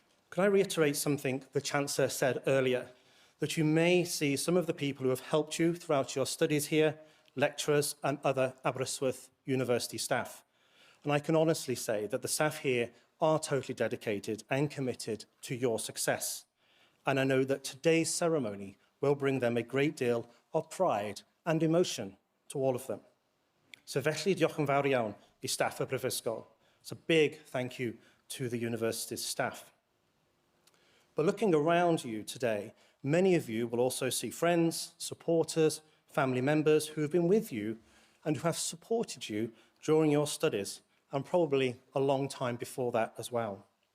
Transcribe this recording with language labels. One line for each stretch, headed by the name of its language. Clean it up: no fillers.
English: Can I reiterate something the Chancellor said earlier, that you may see some of the people who have helped you throughout your studies here, lecturers and other Aberystwyth University staff. And I can honestly say that the staff here are totally dedicated and committed to your success. And I know that today's ceremony will bring them a great deal of pride and emotion to all of them.
Welsh: So felly, diolch yn fawr iawn I staff y Brifysgol.
English: It's a big thank you to the university's staff. But looking around you today, many of you will also see friends, supporters, family members who have been with you and who have supported you during your studies, and probably a long time before that as well.